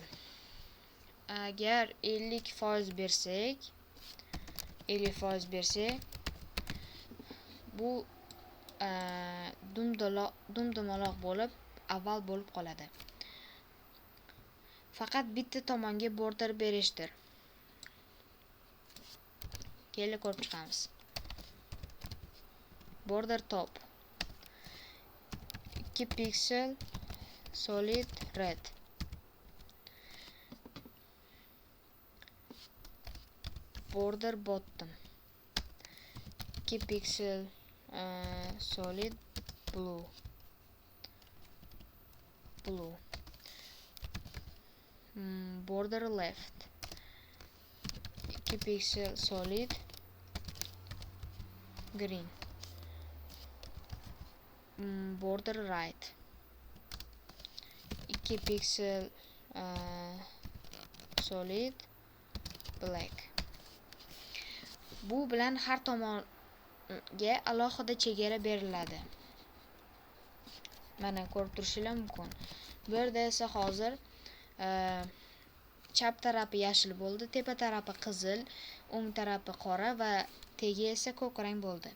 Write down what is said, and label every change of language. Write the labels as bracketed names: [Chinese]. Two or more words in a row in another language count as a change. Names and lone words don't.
[Uzbek] Agar 50% bersak, bu dumdumaloq bo'lib avval bo'lib qoladi. Faqat bitta tomonga border berishdir. Kelib ko'rib chiqamiz. [English] Border top 2 piksel solid red. Border bottom 2 piksel solid blue. Border left 2 piksel solid green. Border right 2 piksel solid black. [Uzbek] Bu bilan har tomonga alohida chegara beriladi. Mana ko'rib turishingiz mumkin. Bu yerda esa hozir chap tarafi yashil bo'ldi, tepa tarafi qizil, o'ng tarafi qora va tegi esa ko'k rang bo'ldi.